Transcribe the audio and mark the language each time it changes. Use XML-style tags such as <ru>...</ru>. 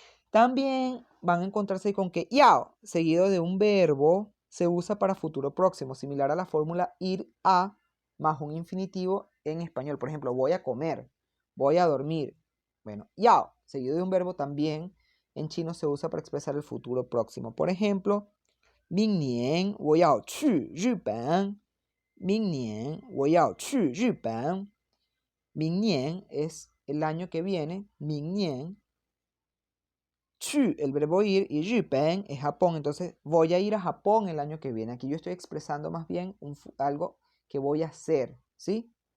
<es>También van a encontrarse con que yao, seguido de un verbo, se usa para futuro próximo, similar a la fórmula ir a más un infinitivo en español. Por ejemplo, voy a comer, voy a dormir. Bueno, yao, seguido de un verbo, también en chino se usa para expresar el futuro próximo.</es> <zh>Por ejemplo, 明年我要去日本。明年我要去日本。</zh> <es>明年es el año que viene. 明年 去, el verbo ir, y日本 es Japón. Entonces, voy a ir a Japón el año que viene. Aquí yo estoy expresando más bien algo que voy a hacer, ¿sí?</es>